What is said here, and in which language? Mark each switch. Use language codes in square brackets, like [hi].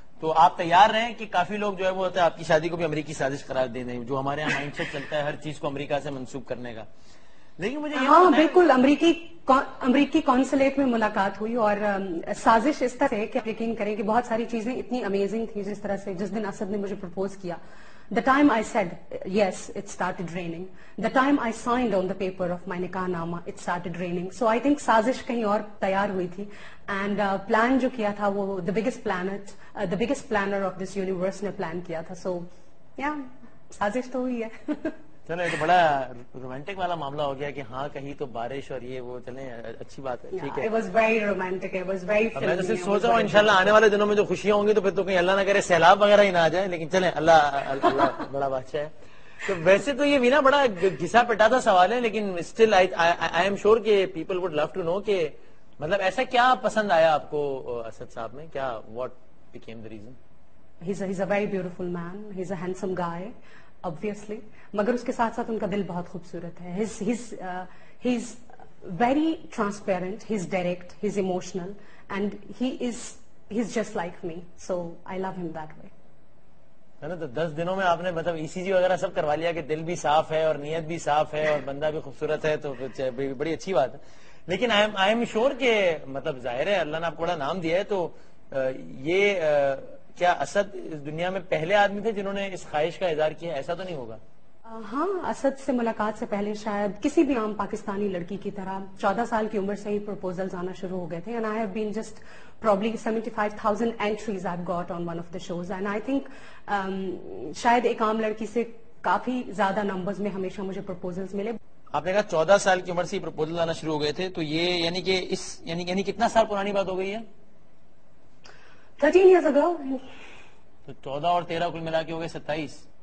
[ur] تو آپ تیار رہیں کہ کافی لوگ جو ہے وہ ہوتا ہے آپ کی شادی کو بھی امریکی سازش قرار دے دیں، جو ہمارے یہاں مائنڈ سیٹ چلتا ہے ہر چیز کو امریکہ سے منسوب کرنے کا. لیکن مجھے ہاں بالکل، امریکی قونصلیٹ میں ملاقات ہوئی اور سازش اس طرح ہے کہ آپ یقین کریں کہ بہت ساری چیزیں اتنی امیزنگ تھی. جس طرح سے جس دن اسد نے مجھے پرپوز کیا، [en] the time I said yes, it started raining. The time I signed on the paper of my nikah nama, it started raining. So I think [ur] سازش کہیں اور تیار ہوئی تھی [en] and [ur] پلان جو کیا تھا وہ [en] the biggest planner of this universe [ur] نے پلان کیا تھا. [en] So yeah, [ur] سازش تو ہوئی ہے. چلو یہ تو بڑا رومانٹک والا معاملہ ہو گیا کہ ہاں کہیں تو بارش اور یہ وہ، چلیں اچھی بات ہے، ٹھیک ہے. [en] It was very romantic, it was very [ur] میں تو [en] filmy. [ur] صرف سوچ رہا ہوں انشاءاللہ آنے والے دنوں میں جو خوشیاں ہوں گی تو پھر تو کہیں اللہ نہ کرے سیلاب وغیرہ ہی نہ آ جائے، لیکن چلیں اللہ بڑا بادشاہ ہے. تو ویسے تو یہ وینا بڑا گھسا پٹا سوال ہے، لیکن [en] still I am sure [ur] کہ [en] people would love to know [ur] کہ مطلب ایسا کیا پسند آیا آپ کو اسد صاحب میں، کیا [en] What became the reason? He's a very beautiful man. He's a handsome guy, obviously. [ur] مگر اس کے ساتھ ساتھ ان کا دل بہت خوبصورت ہے. [en] He's very transparent. He's direct. He's emotional, and he's just like me. So I love him that way. [ur] ہے نا. تو 10 دنوں میں آپ نے مطلب ECG وغیرہ سب کروا لیا کہ دل بھی صاف ہے اور نیت بھی صاف ہے اور بندہ بھی خوبصورت ہے، تو بڑی اچھی بات ہے. لیکن [en] I am sure [ur] کہ مطلب ظاہر ہے اللہ نے آپ کو بڑا نام دیا ہے، تو یہ کیا اسد اس دنیا میں پہلے آدمی تھے جنہوں نے اس خواہش کا اظہار کیا؟ ایسا تو نہیں ہوگا؟ ہاں، اسد سے ملاقات سے پہلے شاید کسی بھی عام پاکستانی لڑکی کی طرح 14 سال کی عمر سے ہی پروپوزلز آنا شروع ہو گئے تھے. [en] And I have been just probably 75,000 entries I've got on one of the shows. And I think [ur] شاید ایک عام لڑکی سے کافی زیادہ نمبرز میں ہمیشہ مجھے پروپوزلز ملے. آپ نے کہا 14 سال کی عمر سے پروپوزل آنا شروع ہو گئے تھے، تو یہ یعنی کہ یعنی کتنا سال پرانی بات ہو گئی ہے؟ [en] 13 years ago. [ur] تو 14 اور 13 کل ملا کے ہو گئے 27.